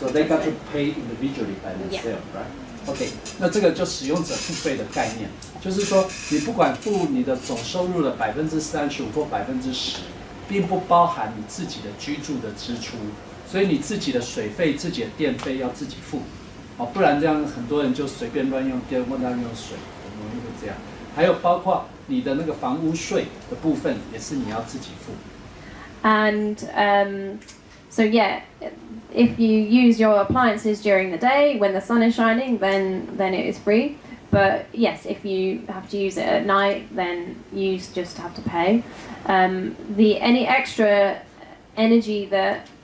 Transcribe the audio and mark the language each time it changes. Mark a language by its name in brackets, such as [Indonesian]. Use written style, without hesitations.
[English] So they got to pay individually by themselves, right? [Chinese] OK， 那这个就使用者付费的概念，就是说你不管付你的总收入的35%或10%，并不包含你自己的居住的支出，所以你自己的水费、自己的电费要自己付。不然这样很多人就随便乱用电或乱用水，很容易会这样。还有包括你的那个房屋税的部分，也是你要自己付。 [English] And so yeah, if you use your appliances during the day when the sun is shining, then it is free. But yes, if you have to use it at night, then you just have to pay. Any extra energy that